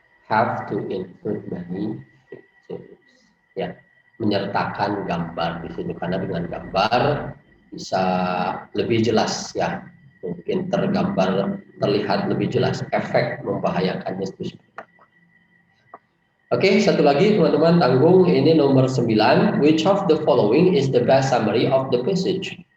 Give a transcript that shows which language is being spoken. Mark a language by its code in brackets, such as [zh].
[en] Have to include many pictures. [id] Ya, menyertakan gambar di sini karena dengan gambar bisa lebih jelas ya. Mungkin terlihat lebih jelas efek membahayakannya itu. Oke, satu lagi teman-teman, tanggung ini nomor 9. [en] Which of the following is the best summary of the passage?